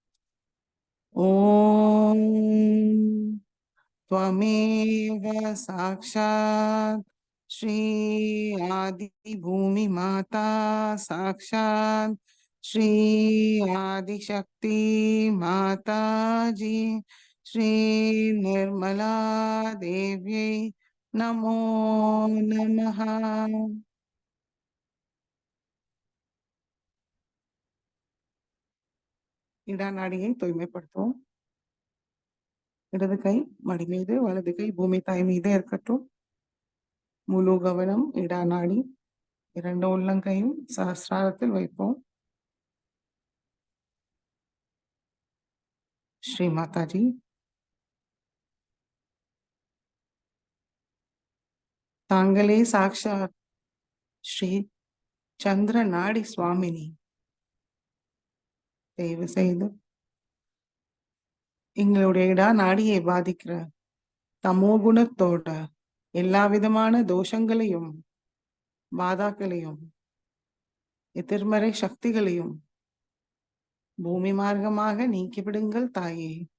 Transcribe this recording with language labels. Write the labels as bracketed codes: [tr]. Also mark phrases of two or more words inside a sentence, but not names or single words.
[sa] ओम त्वमेव साक्षात् श्री आदि भूमि माता साक्षात् श्री आदिशक्ति माताजी श्री निर्मला देव्यै नमो नमः। [ta] இடா நாடியை தூய்மைப்படுத்துவோம். இடது கை மடி மீது, வலது கை பூமி தாய் மீது இருக்கட்டும். முழு கவனம் இடா நாடி. இரண்டு உள்ளங்கையும் சஹஸ்ராரத்தில் வைப்போம். [sa] श्री माताजी तांगले साक्षात श्री चंद्र नाड़ी स्वामिनी [ta] தயவு செய்து எங்களுடைய இடா நாடியை பாதிக்கிற தமோ குணத்தோட எல்லா விதமான தோஷங்களையும் பாதாக்களையும் எதிர்மறை சக்திகளையும் பூமி மார்க்கமாக நீக்கிவிடுங்கள் தாயே.